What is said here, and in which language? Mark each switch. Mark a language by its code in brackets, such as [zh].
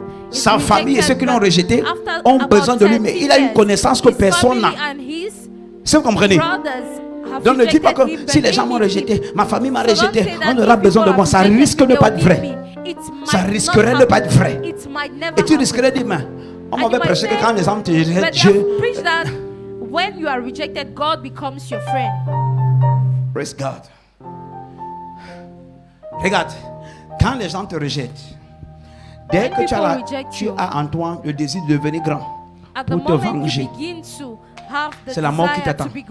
[fr] Sa famille et ceux qui l'ont rejeté ont besoin de lui, mais il a une connaissance que personne n'a. Si vous comprenez? Donc ne dis pas que si les gens m'ont rejeté, ma famille m'a rejeté, on aura besoin de moi. Ça risque de ne pas être vrai. Ça risquerait de ne pas être vrai. Et tu risquerais de dire, mais on m'avait prêché que quand les hommes te rejettent, Dieu. [en] When you are rejected, God becomes your friend. Praise God. [fr] Regarde, quand les gens te rejettent, dès que tu as en toi le désir de devenir grand pour te venger, c'est la mort qui t'attend.